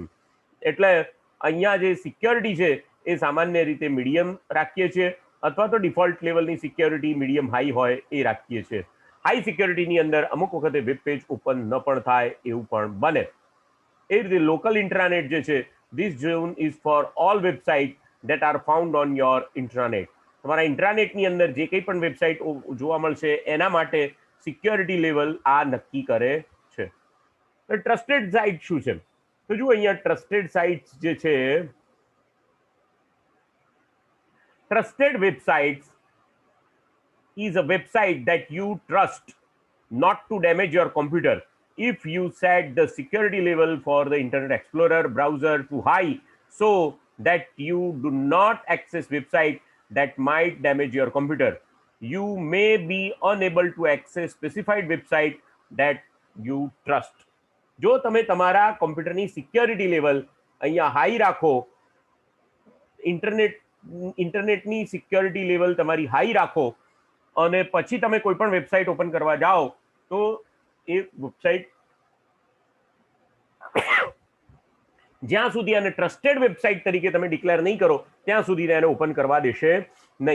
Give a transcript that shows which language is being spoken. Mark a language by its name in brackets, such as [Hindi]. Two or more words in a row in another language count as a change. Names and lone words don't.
[Gujarati] એટલે અહીંયા જે સિક્યોરિટી છે એ સામાન્ય રીતે મીડિયમ રાખીએ છીએ, અથવા તો ડિફોલ્ટ લેવલની સિક્યોરિટી [English] medium high [Gujarati] હોય એ રાખીએ છીએ. હાઈ સિક્યોરિટીની અંદર અમુક વખતે [English] web page open [Gujarati] ન પણ થાય એવું પણ બને. એ રીતે [English] local intranet [Gujarati] જે છે, [English] this zone is for all website that are found on your intranet. [Gujarati] તમારા ઇન્ટ્રાનેટની અંદર જે કંઈ પણ વેબસાઇટ જોવા મળશે એના માટે [English] security level [Gujarati] આ નક્કી કરે છે. [English] trusted site [Gujarati] શું છે? તો જુઓ અહીંયા [English] trusted sites [Gujarati] જે છે, [English] trusted websites is a website that you trust not to damage your computer if you set the security level for the Internet Explorer browser to high so that you do not access website that might damage your computer. You may be unable to access specified website that you trust. [Gujarati] જો તમે તમારા કમ્પ્યુટરની [English] security level [Gujarati] અહીંયા હાઈ રાખો, ઇન્ટરનેટની [English] security level [Gujarati] તમારી હાઈ રાખો અને પછી તમે કોઈ પણ વેબસાઇટ ઓપન કરવા જાઓ તો એ વેબસાઇટ જ્યાં સુધી આને [English] trusted website [Gujarati] તરીકે તમે ડિક્લેર નહીં કરો ત્યાં સુધી એને ઓપન કરવા દેશે નહીં.